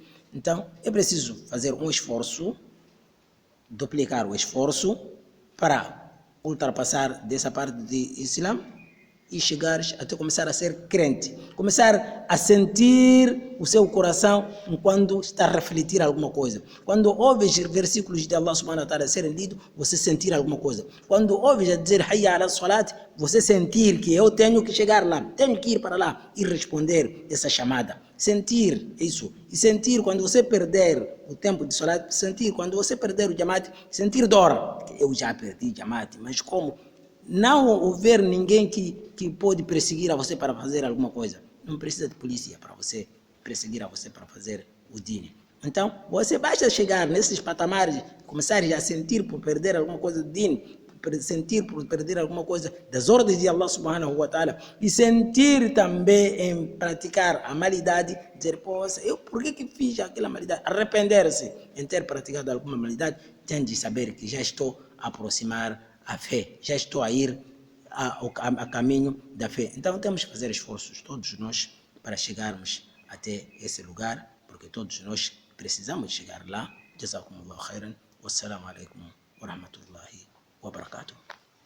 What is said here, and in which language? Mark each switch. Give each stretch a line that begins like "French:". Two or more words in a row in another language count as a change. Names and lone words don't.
Portuguese: Então, é preciso fazer um esforço, duplicar o esforço para ultrapassar dessa parte de Islã e chegar até começar a ser crente. Começar a sentir o seu coração quando está a refletir alguma coisa. Quando ouves versículos de Allah
Arabic: سبحانه وتعالى
Portuguese: serem lidos, você sentir alguma coisa. Quando ouves a dizer
Arabic: حي على الصلاة,
Portuguese: você sentir que eu tenho que chegar lá, tenho que ir para lá e responder essa chamada. Sentir isso. E sentir quando você perder o tempo de salat, sentir quando você perder o jamaat, sentir dor. Eu já perdi jamaat, mas como? Não houver ninguém que pode perseguir a você para fazer alguma coisa. Não precisa de polícia para você perseguir a você para fazer o dini. Então, você basta chegar nesses patamares, começar a sentir por perder alguma coisa do dini, sentir por perder alguma coisa das ordens de Allah
Arabic: سبحانه وتعالى
Portuguese: e sentir também em praticar a malidade, dizer, poxa, eu por que fiz aquela malidade? Arrepender-se em ter praticado alguma malidade, tem de saber que já estou a aproximar a fé, já estou a ir a caminho da fé. Então temos que fazer esforços, todos nós, para chegarmos até esse lugar, porque todos nós precisamos chegar lá.
Arabic: جزاكم الله خيرا والسلام عليكم ورحمة الله وبركاته.